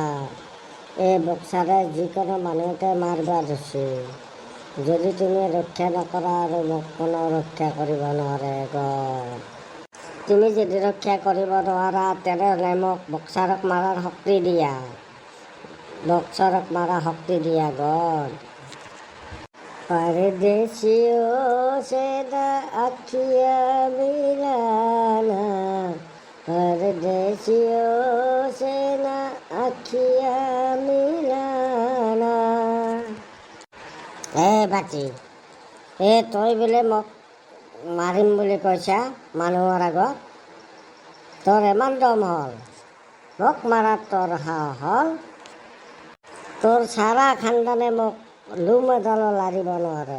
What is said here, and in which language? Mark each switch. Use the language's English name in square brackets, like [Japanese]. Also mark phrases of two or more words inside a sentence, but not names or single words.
[Assamese] এই বক্সাৰে যিকোনো মানুহকে মাৰিব ধৰিছে। যদি তুমি ৰক্ষা নকৰা আৰু মোক কোনো ৰক্ষা কৰিব নোৱাৰে গড। তুমি যদি ৰক্ষা কৰিব নোৱাৰা তেনেহ'লে মোক বক্সাৰক মাৰাৰ শক্তি দিয়া। বক্সাৰক মাৰা শক্তি দিয়া গড। [Hindi] परदेसियों से न अखियाँ मिलाना, परदेसियों से न अखियाँ मिलाना। [Assamese] বাটি, তই বোলে মোক মাৰিম বুলি কৈছা মানুহৰ আগত? তোৰ ইমান দম হ'ল? মোক মাৰাত তোৰ সাহস হ'ল? তোৰ চাৰা খানদানে মোক লুম এডালো লাৰিব নোৱাৰে।